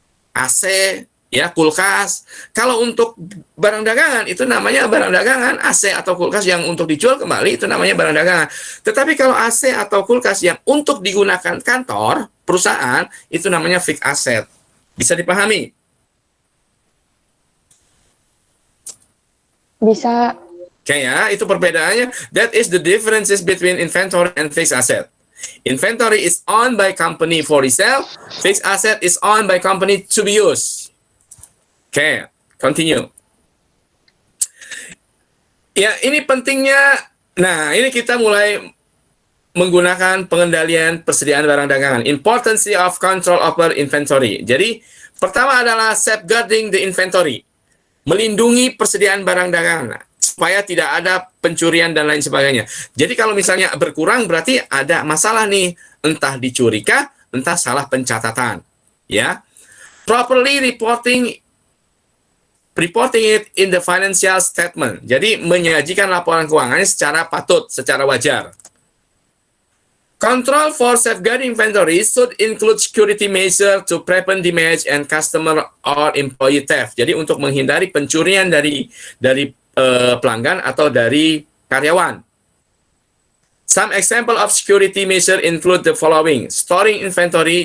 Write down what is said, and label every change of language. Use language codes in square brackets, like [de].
[id] AC, ya, kulkas. Kalau untuk barang dagangan itu namanya barang dagangan, AC atau kulkas yang untuk dijual kembali itu namanya barang dagangan. Tetapi kalau AC atau kulkas yang untuk digunakan kantor, perusahaan, itu namanya fixed asset. Bisa dipahami? Bisa. Oke ya, itu perbedaannya. [en] That is the differences between inventory and fixed asset. Inventory is owned by company for resale. Fixed asset is owned by company to be used. Oke, continue. [id] Ya, ini pentingnya. Nah, ini kita mulai menggunakan pengendalian persediaan barang dagangan. [en] Importance of control over inventory. [id] Jadi, pertama adalah [en] safeguarding the inventory. [id] Melindungi persediaan barang dagangan supaya tidak ada pencurian dan lain sebagainya. Jadi kalau misalnya berkurang berarti ada masalah nih, entah dicuri kah, entah salah pencatatan, ya. [en] Properly reporting it in the financial statement. [id] Jadi menyajikan laporan keuangannya secara patut, secara wajar. [en] Control for safeguarding inventory should include security measure to prevent damage and customer or employee theft. [id] Jadi untuk menghindari pencurian dari pelanggan atau dari karyawan. [en] Some example of security measure include the following: storing inventory.